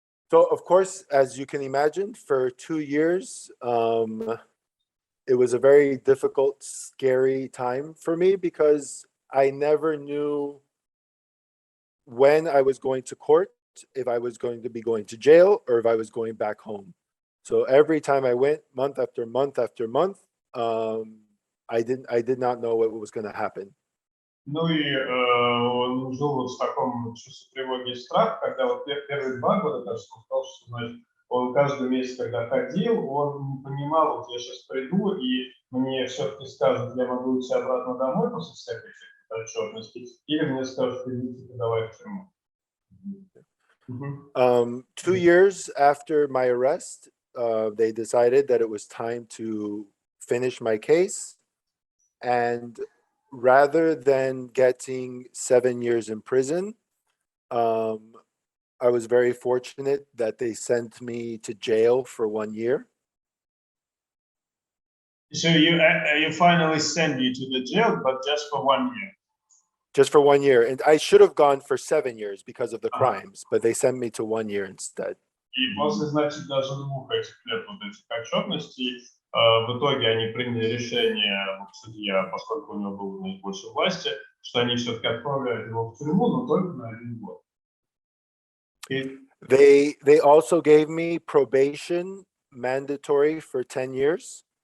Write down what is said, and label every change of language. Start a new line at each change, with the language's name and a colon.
English: So, of course, as you can imagine, for 2 years, it was a very difficult, scary time for me because I never knew when I was going to court, if I was going to be going to jail or if I was going back home. So every time I went, month after month after month, I did not know what was going to happen.
Russian: Ну и он жил вот в таком чувстве тревоги и страха, когда вот первые 2 года, так что он сказал, что, значит, он каждый месяц, когда ходил, он не понимал, вот я сейчас приду, и мне все-таки скажут, я могу идти обратно домой после всякой отчетности, или мне скажут, идите, давай в тюрьму.
English: 2 years after my arrest, they decided that it was time to finish my case. And rather than getting 7 years in prison, I was very fortunate that they sent me to jail for 1 year. So you finally send you to the jail, but just for 1 year. Just for 1 year. And I should have gone for 7 years because of the crimes, but they sent me to 1 year instead.
Russian: И после, значит, даже 2 этих лет вот этих отчетностей, в итоге они приняли решение, судья, поскольку у него было, значит, больше власти, что они все-таки отправляют его в тюрьму, но только на 1 год.
English: They also gave me probation mandatory for 10 years.